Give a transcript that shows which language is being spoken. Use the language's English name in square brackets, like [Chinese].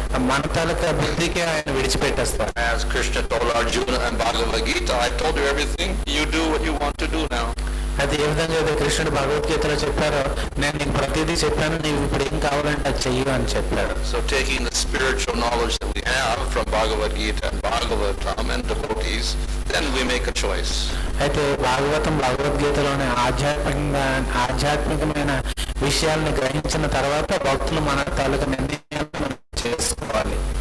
[Telugu] మన తాలూకా బుద్ధికి ఆయన విడిచిపెట్టేస్తారు. [English] As Krishna told Arjuna and Bhagavad Gita, I told you everything. You do what you want to do now. [Telugu] అయితే ఏ విధంగా అయితే కృష్ణుడు భగవద్గీతలో చెప్పారో, నేను నీకు ప్రతిదీ చెప్పాను, నీవు ఇప్పుడు ఏం కావాలంటే అది చెయ్యు అని చెప్పాడు. [English] So taking the spiritual knowledge that we have from Bhagavad Gita and Bhagavatam and devotees, then we make a choice. [Telugu] అయితే భగవద్గీతలోని ఆధ్యాత్మికమైన విషయాలను గ్రహించిన తర్వాత భక్తులు మన తాలూకా నిర్ణయాలు మనం చేసుకోవాలి.